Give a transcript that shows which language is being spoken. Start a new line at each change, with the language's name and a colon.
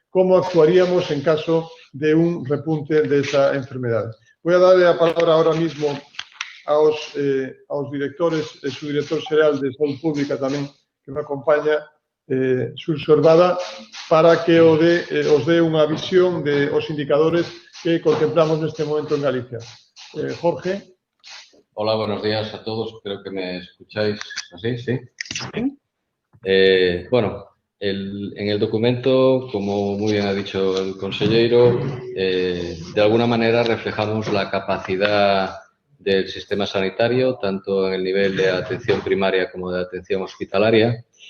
Spanish: cómo actuaríamos en caso de un repunte de esa enfermedad. Voy a darle
Galician: a palabra
Spanish: ahora mismo
Galician: aos directores, su director xeral de Saúde Pública tamén, que me acompaña, Xurxo Herbada, para que os dé unha visión de os indicadores que contemplamos neste momento en Galicia.
Spanish: Jorge. Hola, buenos días a todos. Creo que me escucháis así, ¿sí? Bueno, en el documento, como muy bien ha dicho el consejero, de alguna manera reflejamos la capacidad del sistema sanitario, tanto en el nivel de atención primaria como de atención hospitalaria.